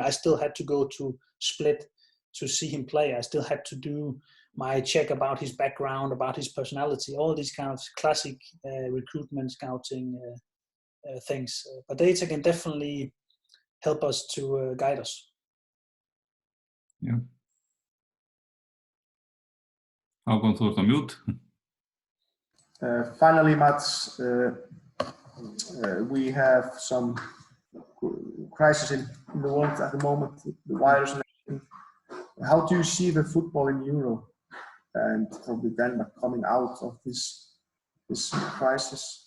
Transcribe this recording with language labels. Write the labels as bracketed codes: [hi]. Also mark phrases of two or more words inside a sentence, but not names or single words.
[en] I still had to go to Split to see him play. I still had to do my check about his background, about his personality, all these kind of classic recruitment scouting things. But data can definitely help us to guide us. Yeah. [is] Hákon, þú ert á mute. [en] Finally, Mads, we have some crisis in the world at the moment, the virus and everything. How do you see the football in Europe and probably Denmark coming out of this crisis?